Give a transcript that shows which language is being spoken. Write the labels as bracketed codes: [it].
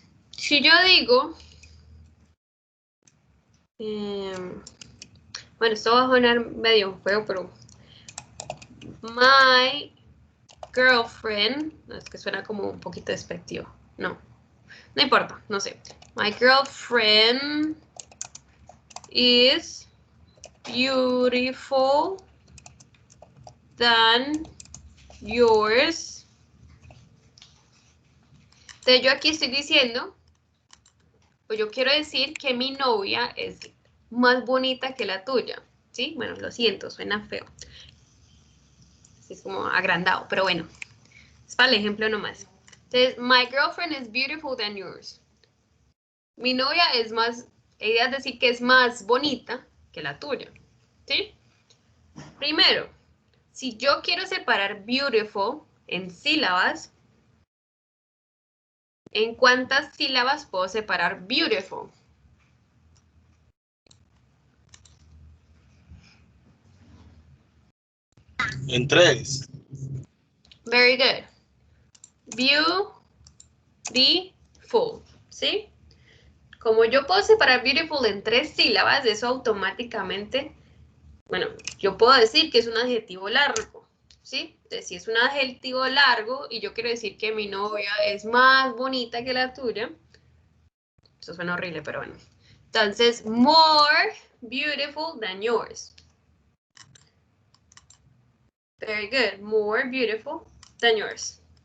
[es] Si yo digo... bueno, esto va a sonar medio feo, pero... [en] My girlfriend... [es] No, es que suena como un poquito despectivo. No. No importa, no sé. [en] My girlfriend is beautiful than yours. [es] Entonces yo aquí estoy diciendo, pues yo quiero decir que mi novia es más bonita que la tuya, ¿sí? Bueno, lo siento, suena feo. Así es como agrandado, pero bueno, es para el ejemplo nomás. [en] Entonces, my girlfriend is beautiful than yours. [es] Mi novia es más, la idea es decir que es más bonita que la tuya, ¿sí? Primero, si yo quiero separar beautiful en sílabas, ¿en cuántas sílabas puedo separar beautiful? En 3. [en] Very good. Beautiful, ¿sí? [es] Como yo puedo separar beautiful en 3 sílabas, eso automáticamente, bueno, yo puedo decir que es un adjetivo largo, ¿sí? Entonces, si es un adjetivo largo y yo quiero decir que mi novia es más bonita que la tuya, eso suena horrible, pero bueno. [en] Entonces, more beautiful than yours. Very good. More beautiful than yours.